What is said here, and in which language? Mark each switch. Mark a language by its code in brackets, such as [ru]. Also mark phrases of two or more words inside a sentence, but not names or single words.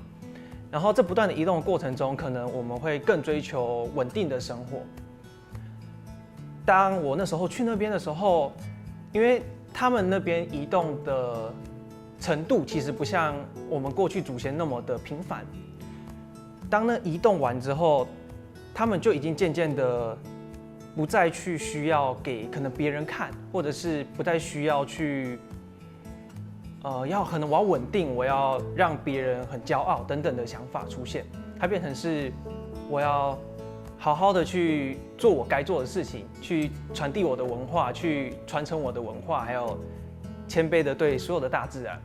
[zh] 然後這不斷的移動的過程中，可能我們會更追求穩定的生活。當我那時候去那邊的時候，因為他們那邊移動的程度其實不像我們過去祖先那麼的頻繁。當那移動完之後，他們就已經漸漸的不再去需要給可能別人看，或者是不再需要去可能我要稳定，我要让别人很骄傲等等的想法出现，它变成是我要好好的去做我该做的事情，去传递我的文化，去传承我的文化，还有谦卑的对所有的大自然。